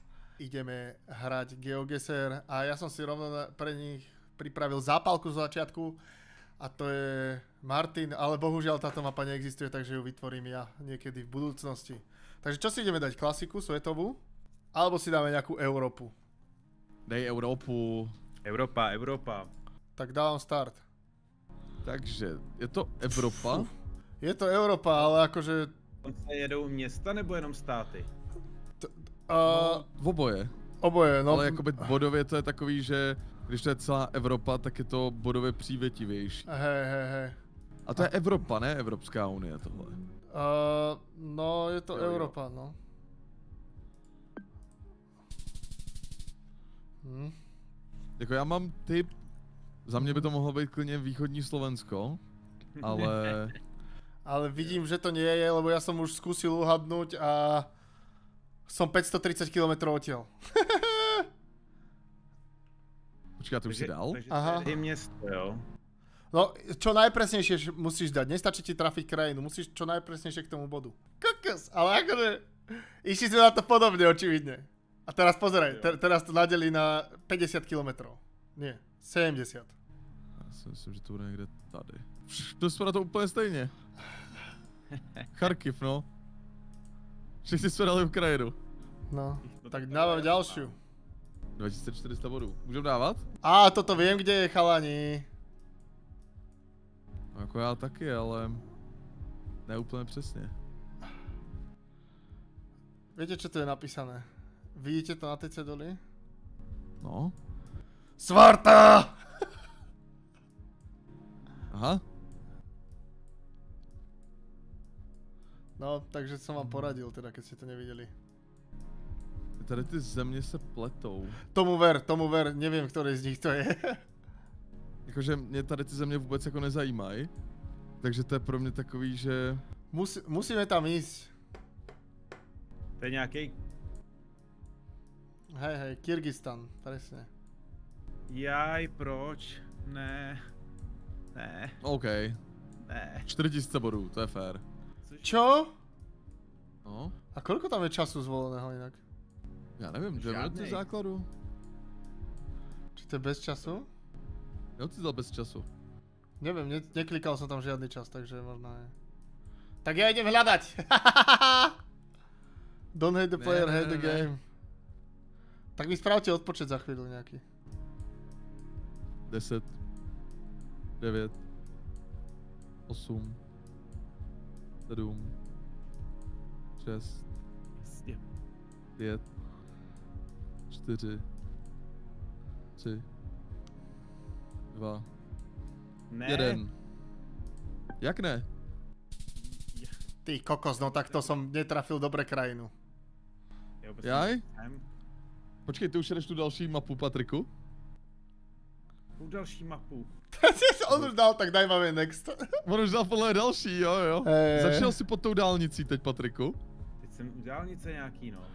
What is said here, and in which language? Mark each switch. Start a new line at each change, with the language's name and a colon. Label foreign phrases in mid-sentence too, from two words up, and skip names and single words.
Slovak: Ideme hrať GeoGuessr a ja som si rovno pre nich pripravil zápalku z začiatku a to je Martin, ale bohužiaľ táto mapa neexistuje, takže ju vytvorím ja niekedy v budúcnosti. Takže čo si ideme dať? Klasiku, svetovú? Alebo si dáme nejakú Európu?
Czech: Dej Európu.
Slovak: Európa. Tak dávam start.
Czech: Takže, je to Evropa?
Slovak: Je to Európa, ale akože...
Czech: Se jedou města nebo jenom státy? Oboje. Oboje, no. Ale jakoby bodově to je takový, že když to je celá Evropa, tak je to bodově přívětivější.
Slovak: Hej.
Czech: A to je Evropa, ne Evropská unie tohle. No, je to Jo.
Slovak: Európa, no.
Czech: Jako já mám tip, za mě by to mohlo být klidně východní Slovensko, ale...
Slovak: Ale vidím, že to nie je, lebo ja som už skúsil uhadnúť a som 530 km odtiaľ.
Czech: Počkej, ty už si dal?
Slovak: Takže Aha.
Czech: to je město, jo?
Slovak: No, čo najpresnejšie musíš dať, nestačí ti trafiť krajinu, musíš čo najpresnejšie k tomu bodu. Kokos, ale akože, išli sme na to podobne, očividne. A teraz pozeraj, teraz to nadelí na 50 km. Nie, 70.
Czech: Já si myslím, že to bude někde tady. To vypadá to úplně stejně. Charkiv, no. Všichni jsme dali Ukrajinu.
Slovak: No, tak dávam ďalšiu.
Czech: 2400 bodů. Můžeme dávat?
Slovak: Á, toto viem, kde je, chalani.
Czech: Jako já taky, ale ne úplně přesně.
Slovak: Viete, čo tu je napísané? Vidíte to na tej ceduli? No. Svarta! Aha. No, takže som vám poradil, teda, keď ste to nevideli.
Czech: Tady ty země se pletou.
Slovak: Tomu ver, neviem, ktorý z nich to je.
Czech: Jakože mě tady ty země vůbec jako nezajímají. Takže to je pro mě takový, že...
Slovak: Musíme tam ísť.
Czech: To je nějaký...
Slovak: Hej, Kyrgyzstan, presne.
Czech: Jaj, proč? Ne. OK. Ne. 4000 bodů, to je fér.
Slovak: Čo? No. A koľko tam je času zvoleného inak?
Czech: Já nevím, 2 minuty Žádnej. základu.
Slovak: Či to je bez času?
Czech: Jo, ty dal bez času.
Slovak: Neviem, neklikal som tam žiadny čas, takže možno je. Tak ja idem hľadať!
English: Don't hate the player, hate the game.
Slovak: Tak mi spravte odpočet za chvíľu nejaký. 10. 9. 8. 7. 6.
Czech: Jasně. 5. 4. 3. 2. Ne. 1. Jak ne?
Slovak: Ty kokos, no tak to som netrafil dobre krajinu.
Czech: Jo, Jaj? Počkej, ty už jedeš tu další mapu, Patriku? Tu další mapu.
Slovak: On už dal, tak daj máme next.
Czech: On už dal podle další, jo. Začal si pod tou dálnicí teď, Patriku? Teď jsem u dálnice nějaký, no.